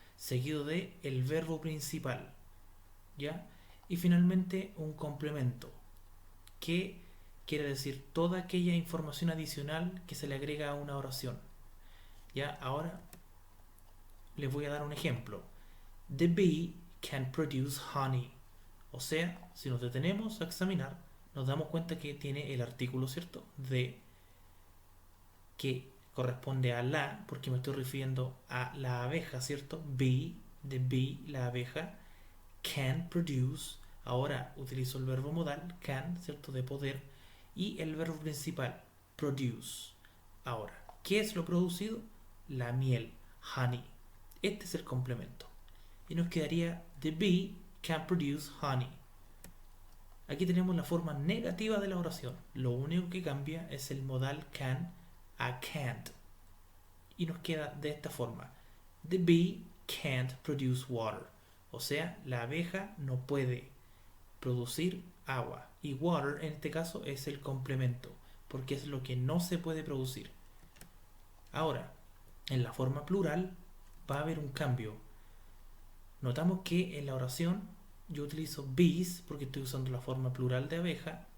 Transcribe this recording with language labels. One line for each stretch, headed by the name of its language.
Spanish: Seguido de el verbo principal. ¿Ya? Y finalmente un complemento, que quiere decir toda aquella información adicional que se le agrega a una oración. Ya, ahora les voy a dar un ejemplo.
English: The bee can produce honey.
Spanish: O sea, si nos detenemos a examinar, nos damos cuenta que tiene el artículo, ¿cierto? De, que corresponde a la, porque me estoy refiriendo a la abeja, ¿cierto? Bee, the bee, la abeja.
English: Can produce,
Spanish: ahora utilizo el verbo modal, can, ¿cierto? De poder, y el verbo principal, produce. Ahora, ¿qué es lo producido? La miel, honey. Este es el complemento. Y nos quedaría,
English: the bee can produce honey.
Spanish: Aquí tenemos la forma negativa de la oración. Lo único que cambia es el modal can a can't. Y nos queda de esta forma.
English: The bee can't produce water.
Spanish: O sea, la abeja no puede producir agua. Y water en este caso es el complemento, porque es lo que no se puede producir. Ahora, en la forma plural va a haber un cambio. Notamos que en la oración yo utilizo bees porque estoy usando la forma plural de abeja.